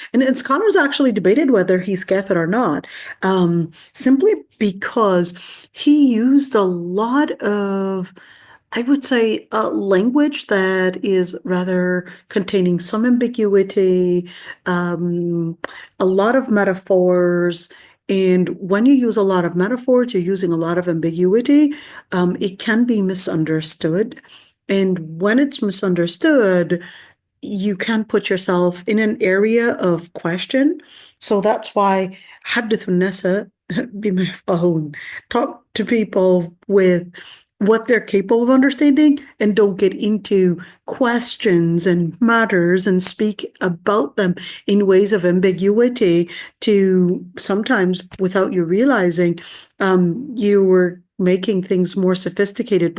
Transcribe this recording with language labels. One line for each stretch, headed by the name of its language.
English: And scholars actually debated whether he's kafir or not, simply because he used a lot of, I would say, language that is rather containing some ambiguity, a lot of metaphors. And when you use a lot of metaphors, you're using a lot of ambiguity. It can be misunderstood. And when it's misunderstood, you can put yourself in an area of question. So that's why
Arabic: حدثوا الناس بما يفقهون.
English: Talk to people with what they're capable of understanding, and don't get into questions and matters and speak about them in ways of ambiguity to sometimes, without you realizing, you were making things more sophisticated.